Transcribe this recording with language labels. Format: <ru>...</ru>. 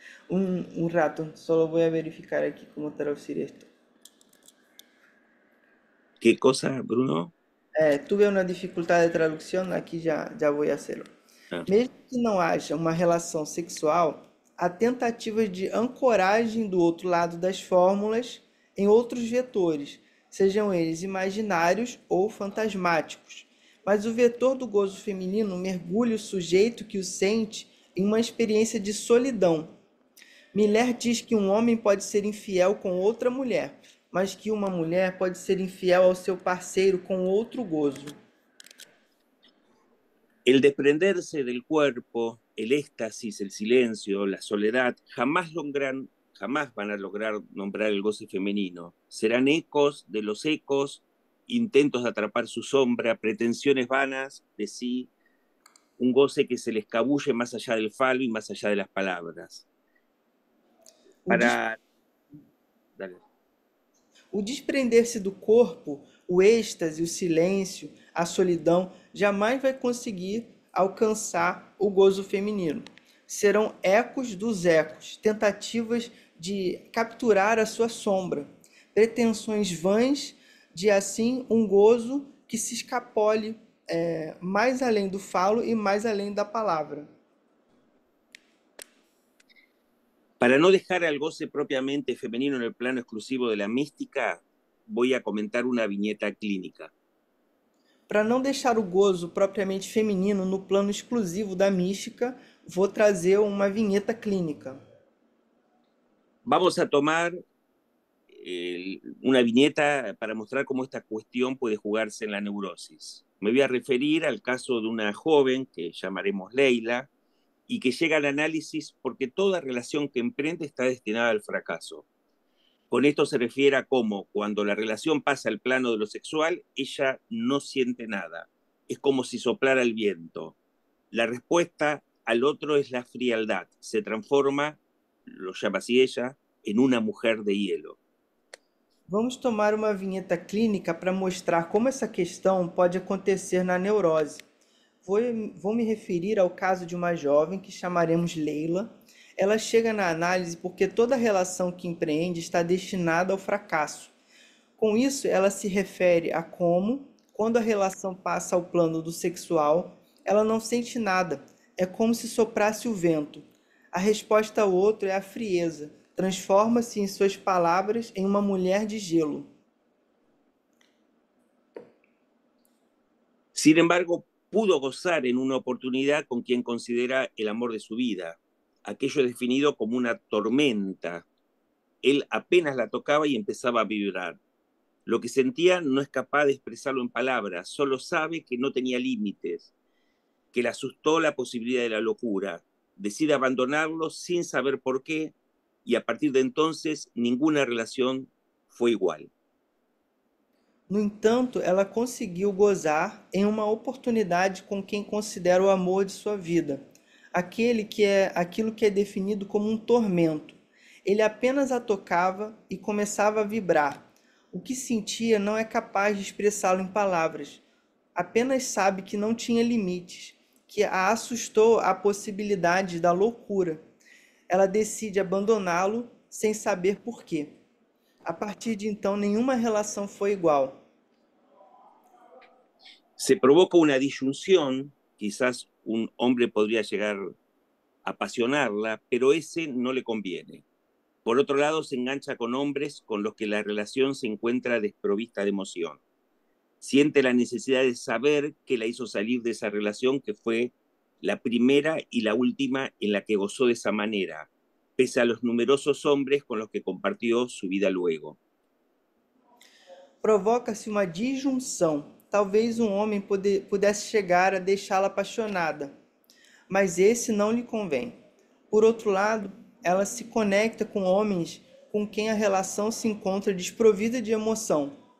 <es>Un rato, solo voy a verificar aquí cómo traducir esto. ¿Qué cosa, Bruno? Tuve</es> <pt>uma dificuldade de tradução, aqui já vou</pt> <es>hacerlo.</es> <pt>Mesmo que não haja uma relação sexual, há tentativas de ancoragem do outro lado das fórmulas em outros vetores, sejam eles imaginários ou fantasmáticos. Mas o vetor do gozo feminino mergulha o sujeito que o sente em uma experiência de solidão. Miller diz que um homem pode ser infiel com outra mulher, mas que uma mulher pode ser infiel ao seu parceiro com outro gozo.</pt> <es>El desprenderse del cuerpo, el éxtasis, el silencio, la soledad, jamás van a lograr nombrar el goce femenino. Serán ecos de los ecos, intentos de atrapar su sombra, pretensiones vanas de sí, un goce que se le escabulle más allá del falo y más allá de las palabras.</es> <pt>O desprender-se do corpo, o êxtase, o silêncio, a solidão, jamais vai conseguir alcançar o gozo feminino. Serão ecos dos ecos, tentativas de capturar a sua sombra, pretensões vãs de, assim, um gozo que se escapole mais além do falo e mais além da palavra.</pt> <es>Para no dejar al goce propiamente femenino en el plano exclusivo de la mística, voy a comentar una viñeta clínica.</es> <pt>Para não deixar o gozo propriamente feminino no plano exclusivo da mística, vou trazer uma vinheta clínica.</pt> <es>Vamos a tomar una viñeta para mostrar cómo esta cuestión puede jugarse en la neurosis. Me voy a referir al caso de una joven que llamaremos Leila y que llega al análisis porque toda relación que emprende está destinada al fracaso. Con esto se refiere a cómo cuando la relación pasa al plano de lo sexual, ella no siente nada. Es como si soplara el viento. La respuesta al otro es la frialdad. Se transforma, lo llama así ella, en una mujer de hielo.</es> <pt>Vamos tomar uma vinheta clínica para mostrar como essa questão pode acontecer na neurose. Vou me referir ao caso de uma jovem que chamaremos Leila. Ela chega na análise porque toda relação que empreende está destinada ao fracasso. Com isso, ela se refere a como, quando a relação passa ao plano do sexual, ela não sente nada. É como se soprasse o vento. A resposta ao outro é a frieza. Transforma-se em suas palavras em uma mulher de gelo.</pt> <es>Sin embargo, pudo gozar en una oportunidad con quien considera el amor de su vida. Aquello es definido como una tormenta. Él apenas la tocaba y empezaba a vibrar. Lo que sentía no es capaz de expresarlo en palabras, solo sabe que no tenía límites, que le asustó la posibilidad de la locura. Decide abandonarlo sin saber por qué, y a partir de entonces ninguna relación fue igual.</es> <pt>No entanto, ela conseguiu gozar em uma oportunidade com quem considera o amor de sua vida, aquilo que é definido como um tormento. Ele apenas a tocava e começava a vibrar. O que sentia não é capaz de expressá-lo em palavras. Apenas sabe que não tinha limites, que a assustou a possibilidade da loucura. Ela decide abandoná-lo sem saber por quê. A partir de então, nenhuma relação foi igual.</pt> <es>Se provoca una disyunción, quizás un hombre podría llegar a apasionarla, pero ese no le conviene. Por otro lado, se engancha con hombres con los que la relación se encuentra desprovista de emoción. Siente la necesidad de saber qué la hizo salir de esa relación que fue la primera y la última en la que gozó de esa manera, pese a los numerosos hombres con los que compartió su vida luego.</es> <pt>Provoca-se uma disjunção. Talvez um homem pudesse chegar a deixá-la apaixonada, mas esse não lhe convém. Por outro lado, ela se conecta com homens com quem a relação se encontra desprovida de emoção.</pt>